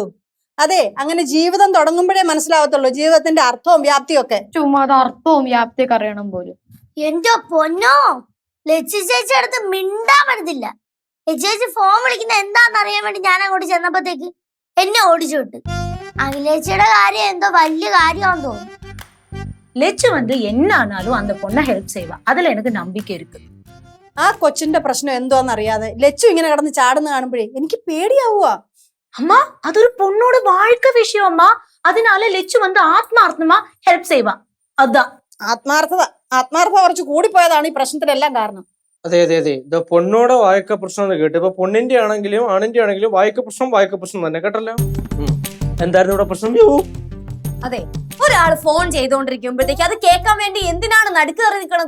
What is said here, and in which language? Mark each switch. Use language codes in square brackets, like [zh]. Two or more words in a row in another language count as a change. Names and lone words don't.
[ml] അതെ, അങ്ങനെ ജീവിതം തുടങ്ങുമ്പോഴേ മനസ്സിലാവത്തുള്ളൂ ജീവിതത്തിന്റെ അർത്ഥവും വ്യാപ്തിയും ഒക്കെ. ചുമ്മാ അത് അർത്ഥവും വ്യാപ്തിയൊക്കെ അറിയണം പോലും. എന്റെ പൊന്നോ, ലച്ചു ചേച്ചി അടുത്ത് മിണ്ടാൻ പറ്റത്തില്ല. ലച്ചു ചേച്ചി ഫോൺ വിളിക്കുന്ന എന്താന്ന് അറിയാൻ വേണ്ടി ഞാൻ അങ്ങോട്ട് ചെന്നപ്പോഴത്തേക്ക് എന്നെ ഓടിച്ചു വിട്ട്. അഖിലേച്ചിയുടെ കാര്യം എന്തോ വലിയ കാര്യമാണെന്ന് തോന്നുന്നു. [ta] லெச்சு வந்து என்ன ஆனாலும் அந்த பொண்ணை ஹெல்ப் செய்வா, அதுல எனக்கு நம்பிக்கை இருக்கு. [ml] ആ കൊച്ചിന്റെ പ്രശ്നം എന്തോന്നറിയാതെ ലച്ചു ഇങ്ങനെ കിടന്ന് ചാടുന്ന കാണുമ്പോഴേ എനിക്ക് പേടിയാവുക. [ta] அம்மா அது ஒரு பொண்ணோட வாழ்க்கை விஷயம் அம்மா, அதனால லெச்சு வந்து ஆத்மார்த்தமா ஹெல்ப் செய்வா. அதான் [ml] ആത്മാർത്ഥത കുറച്ച് കൂടിപ്പോയതാണ് ഈ പ്രശ്നത്തിനെല്ലാം കാരണം. അതെ അതെ അതെ, ഇത് പൊണ്ണോടെ വായക്ക പ്രശ്നം എന്ന് കേട്ടു. ഇപ്പൊ പൊണ്ണിന്റെ ആണെങ്കിലും ആണിന്റെ ആണെങ്കിലും വായക്ക പ്രശ്നം തന്നെ കേട്ടല്ലോ. എന്തായിരുന്നു ഇവിടെ പ്രശ്നം? അതെ, ഒരാൾ ഫോൺ ചെയ്തോണ്ടിരിക്കുമ്പോഴത്തേക്ക് അത് കേൾക്കാൻ വേണ്ടി എന്തിനാണ് നടുക്കേറി നിൽക്കണത്?